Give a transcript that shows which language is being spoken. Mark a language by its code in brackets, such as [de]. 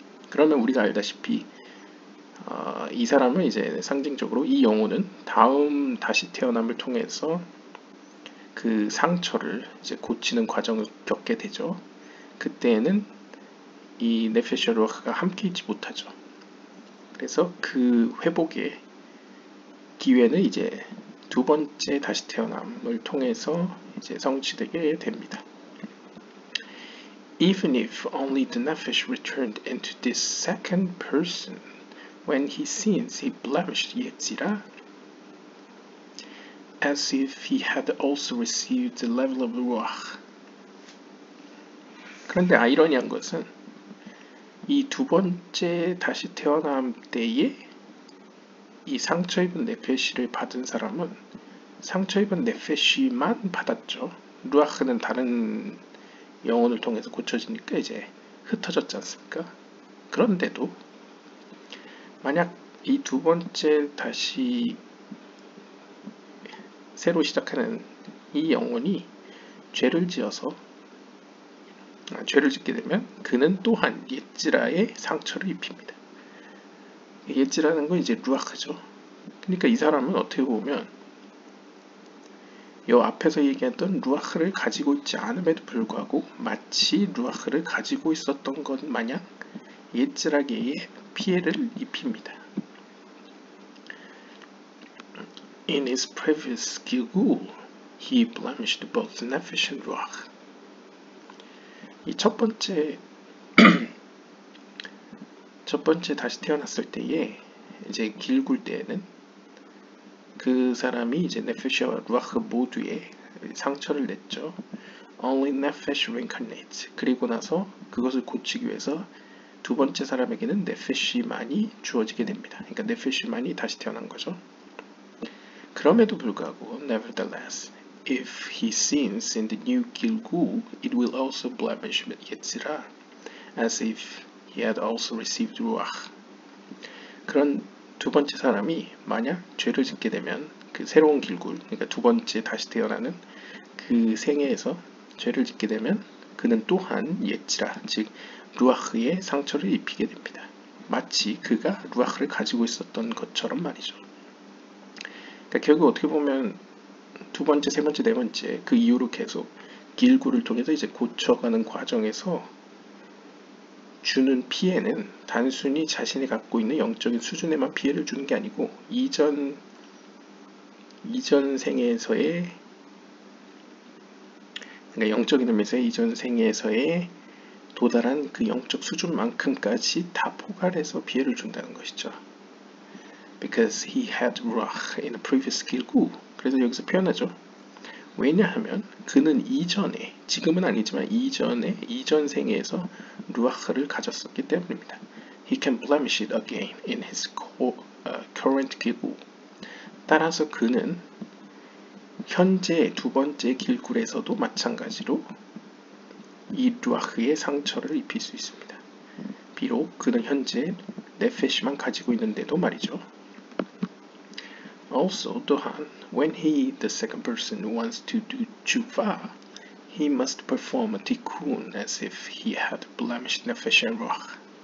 [ko] 그러면 우리가 알다시피 이 사람은 이제 상징적으로 이 영혼은 다음 다시 태어남을 통해서 그 상처를 이제 고치는 과정을 겪게 되죠. 그때에는 이 네페시아 루아흐가 함께 있지 못하죠. 그래서 그 회복의 기회는 이제 두 번째 다시 태어남을 통해서 이제 성취되게 됩니다. [en] Even if only the nefesh returned into this second person, when he sins, he blemished Yetzirah, as if he had also received the level of ruach. [ko] 그런데 아이러니한 것은 이 두 번째 다시 태어남 때에 이 상처 입은 네페시를 받은 사람은 상처 입은 네페시만 받았죠. 루아흐는 다른 영혼을 통해서 고쳐지니까 이제 흩어졌지 않습니까? 그런데도 만약 이 두 번째 다시 새로 시작하는 이 영혼이 죄를 짓게 되면 그는 또한 예찌라의 상처를 입힙니다. 예찌라는 건 이제 루아흐죠. 그러니까 이 사람은 어떻게 보면 이 앞에서 얘기했던 루아흐를 가지고 있지 않음에도 불구하고 마치 루아흐를 가지고 있었던 것 마냥 예찌라계의 피해를 입힙니다. [en] In his previous Gilgul, he blemished both nefesh and ruach. [ko] 이 첫 번째 다시 태어났을 때에 이제 길굴 때에는 그 사람이 이제 네페시와 루아흐 모두에 상처를 냈죠. [en] Only Nefesh reincarnates. [ko] 그리고 나서 그것을 고치기 위해서 두 번째 사람에게는 네페시만이 주어지게 됩니다. 그러니까 네페시만이 다시 태어난 거죠. 그럼에도 불구하고, [en] nevertheless, if he sins in the new Gilgul, it will also blemish Yetzirah, as if he had also received Ruach. [ko] 그런 두 번째 사람이 만약 죄를 짓게 되면 그 새로운 길굴, 그러니까 두 번째 다시 태어나는 그 생애에서 죄를 짓게 되면 그는 또한 예치라, 즉 루아흐의 상처를 입히게 됩니다. 마치 그가 루아흐를 가지고 있었던 것처럼 말이죠. 그러니까 결국 어떻게 보면 두 번째, 세 번째, 네 번째 그 이후로 계속 길굴을 통해서 이제 고쳐가는 과정에서 주는 피해는 단순히 자신이 갖고 있는 영적인 수준에만 피해를 주는 게 아니고 이전 생에서의, 그러니까 영적인 의미에서의 이전 생에서의 도달한 그 영적 수준만큼까지 다 포괄해서 피해를 준다는 것이죠. [en] Because he had ruach in a previous gilgul. [ko] 그래서 여기서 표현하죠. 왜냐하면 그는 이전에, 지금은 아니지만 이전 생에서 루아흐를 가졌었기 때문입니다. [en] He can blemish it again in his current gilgul. [ko] 따라서 그는 현재 두 번째 길굴에서도 마찬가지로 이 루아흐의 상처를 입힐 수 있습니다. 비록 그는 현재 네페시만 가지고 있는데도 말이죠. [en] Also, [ko] 또한, [en] when he, the second person, wants to do tshuva, he must perform a tikkun as if he had blemished nefesh and ruach.